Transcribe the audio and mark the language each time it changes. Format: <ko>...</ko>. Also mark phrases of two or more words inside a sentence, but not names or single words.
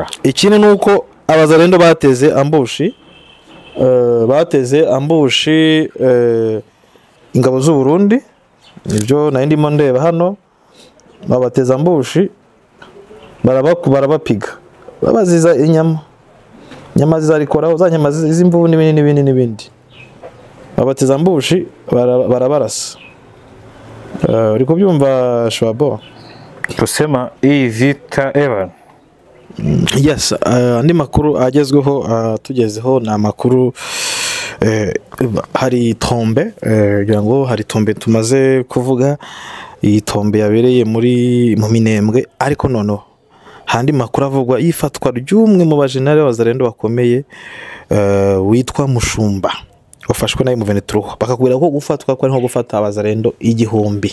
<rw>Ikindi nuko abazarendo bateze ambushi ingabo z'u Burundi, nibyo nari ndimo ndeba hano, babateza ambushi barabapiga, babaziza inyama zizarikoraho, za nyama z'imvubu n'ibindi. Babateza ambushi barabarasa. Uri kubyumva Shwabo?</rw> <sw>Tusema hii vita Evan.</sw> <rw>Yes, andi makuru agezweho tugezeho na makuru hari tombe, kugira ngo hari tombe tumaze kuvuga, iyi tombe yabereye mu Minembwe, ariko noneho handi makuru avugwa yifatwa ry'umwe mu bajenali b'abazarendo bakomeye witwa Mushumba, wafashwe na M23, bakakubwira ko gufatwa ko ari nko gufata abazarendo 1000.</rw>